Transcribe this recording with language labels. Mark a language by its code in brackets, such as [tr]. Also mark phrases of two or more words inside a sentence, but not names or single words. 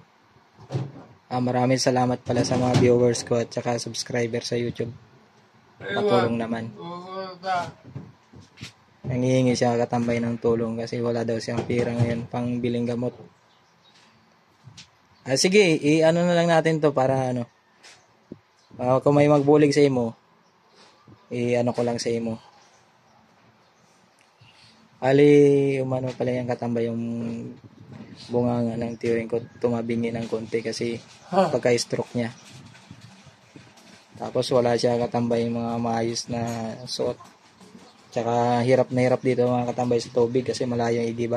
[tl] Maraming salamat pala sa mga viewers ko at saka subscriber sa YouTube. Patulong naman. Nangihingi siya katambay ng tulong kasi wala daw siyang pera ngayon pang biling gamot. [hil] Sige, ano na lang natin to para kung may magbulig sa imo, ano ko lang sa imo. [tl] Ali, umano pala yung katambay yung bunganga ng tiyuhin ko, tumabingi ng konti kasi pagka-stroke niya. Tapos wala siya katambay yung mga maayos na suot. Tsaka hirap na hirap dito mga katambay sa tubig kasi malayo yung igiban.